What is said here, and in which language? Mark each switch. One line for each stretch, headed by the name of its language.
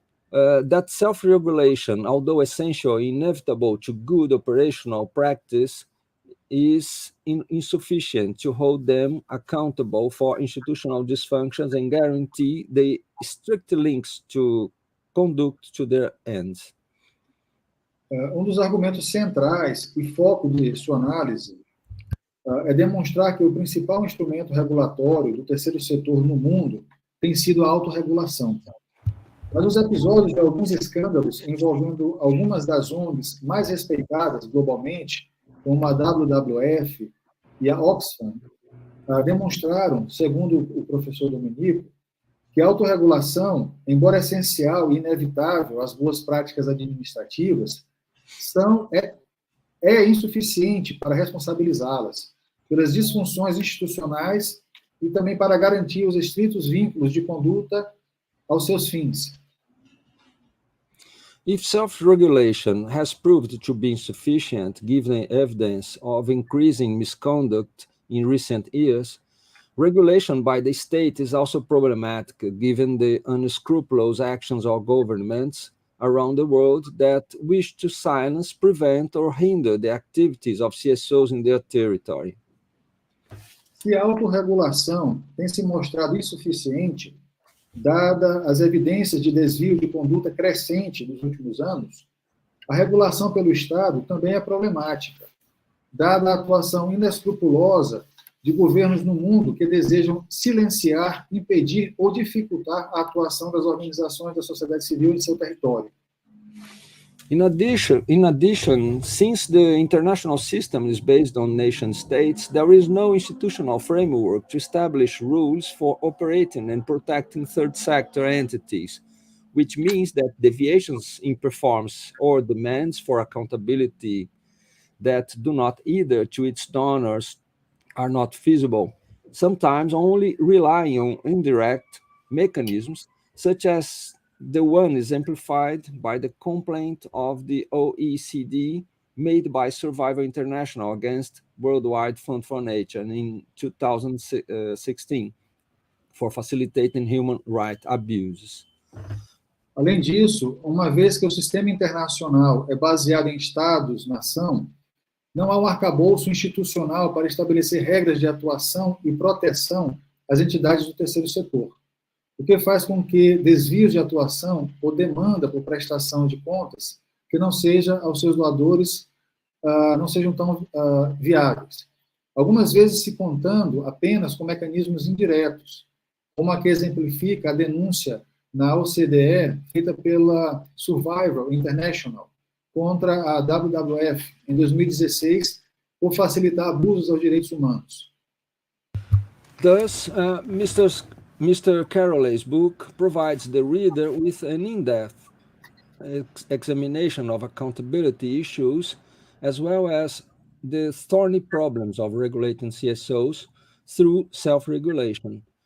English: that self-regulation, although essential and inevitable to good operational practice, is insufficient to hold them accountable for institutional dysfunctions and guarantee the strict links to conduct to their ends.
Portuguese: Dos argumentos centrais e foco de sua análise é demonstrar que o principal instrumento regulatório do terceiro setor no mundo tem sido a autorregulação. Mas os episódios de alguns escândalos envolvendo algumas das ONGs mais respeitadas globalmente, como a WWF e a Oxfam, demonstraram, segundo o professor Domenico, que a autorregulação, embora essencial e inevitável às boas práticas administrativas, é insuficiente para responsabilizá-las pelas disfunções institucionais e também para garantir os estritos vínculos de conduta aos seus fins.
English: If self-regulation has proved to be insufficient, given evidence of increasing misconduct in recent years, regulation by the state is also problematic, given the unscrupulous actions of governments around the world that wish to silence, prevent, or hinder the activities of CSOs in their territory.
Portuguese: Se a autorregulação tem se mostrado insuficiente, dada as evidências de desvio de conduta crescente nos últimos anos, a regulação pelo Estado também é problemática, dada a atuação inescrupulosa de governos no mundo que desejam silenciar, impedir ou dificultar a atuação das organizações da sociedade civil em seu território.
English: In addition, since the international system is based on nation states, there is no institutional framework to establish rules for operating and protecting third sector entities, which means that deviations in performance or demands for accountability that do not adhere to its donors are not feasible, sometimes only relying on indirect mechanisms, such as the one exemplified by the complaint of the OECD made by Survival International against Worldwide Fund for Nature in 2016 for facilitating human rights abuses.
Portuguese: Além disso, uma vez que o sistema internacional é baseado em Estados-nação, não há um arcabouço institucional para estabelecer regras de atuação e proteção às entidades do terceiro setor, o que faz com que desvios de atuação ou demanda por prestação de contas que não seja aos seus doadores não sejam tão viáveis. Algumas vezes se contando apenas com mecanismos indiretos, como a que exemplifica a denúncia na OCDE feita pela Survival International contra a WWF em 2016 por facilitar abusos aos direitos humanos.
English: Thus, Mr. Carolei's book provides the reader with an in-depth examination of accountability issues, as well as the thorny problems of regulating CSOs through self-regulation.